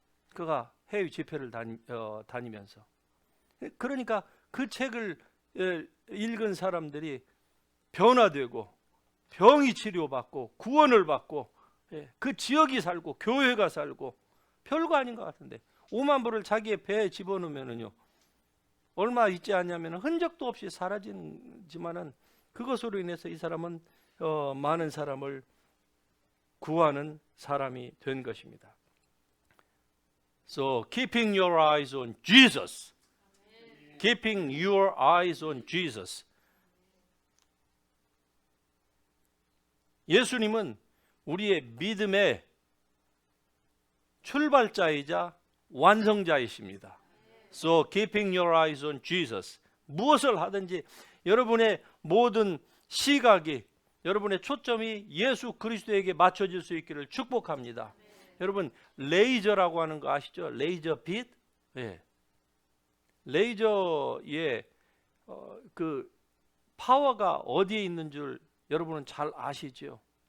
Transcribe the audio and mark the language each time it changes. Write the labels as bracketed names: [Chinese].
[Korean] 그가 해외 집회를 다니면서. 그러니까 그 책을 읽은 사람들이 변화되고 병이 치료받고 구원을 받고, 그 지역이 살고 교회가 살고, 별거 아닌 것 같은데 5만 불을 자기의 배에 집어넣으면은요 얼마 있지 않냐면 흔적도 없이 사라지지만은 그것으로 인해서 이 사람은 많은 사람을 구하는 사람이 된 것입니다. [English] So keeping your eyes on Jesus. Keeping your eyes on Jesus. [Korean] 예수님은 우리의 믿음의 출발자이자 완성자이십니다. [English] So keeping your eyes on Jesus. [Korean] 무엇을 하든지 여러분의 모든 시각이, 여러분의 초점이 예수 그리스도에게 맞춰질 수 있기를 축복합니다. 여러분, 레이저라고 하는 거 아시죠? 레이저 빛? 예. 레이저의 그 파워가 어디에 있는 줄 여러분은 잘 아시죠?